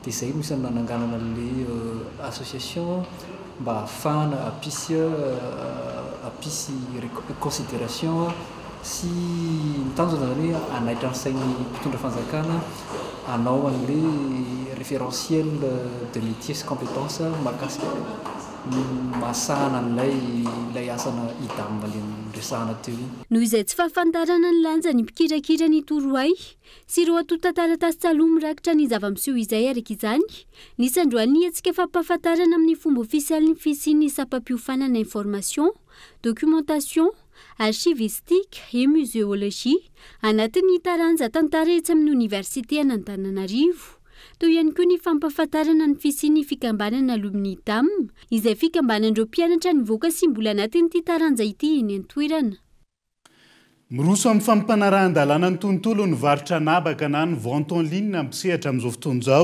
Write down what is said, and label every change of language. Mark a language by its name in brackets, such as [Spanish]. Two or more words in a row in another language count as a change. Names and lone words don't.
[Malagasy] dia izay misy nananganana le association mba ahafahana apisy considération sy mitanjona zany hoe anaitra ny sainy mpitondra fanjakana anao an'le [French] référentiel de métier [Malagasy] sy compétence mahakasika masahana an'ilay asana hita amin'le resahana teo iny noho izay tsy fahafantarana ny lanja ny mpikirakira ny toroay sy ireo atota-taratasy tsaloha mirakitra ny zava-miseho izay araka izany nisy androany antsika fampahafantarana amin'ny fomba ofisialy ny fisian'ny sapam-piofanana [French] information documentation archivistique et muséologie [Malagasy] anatin'ny taranja tantara etsy amin'ny université an'Antananarivo toy ihany koa ny fampahafantarana ny fisian'ny fikambanana alumni DAM izay fikambanan'ireo mpianatra nivoaka sy mbola anatin'ity taranja ity eny an-toerana. Miroso amin'ny fampanarahan-dalàna ny tontolo ny varotra nabaka na ny [French] vente en ligne [Malagasy] ampisehatra amin'izao fotoana izao.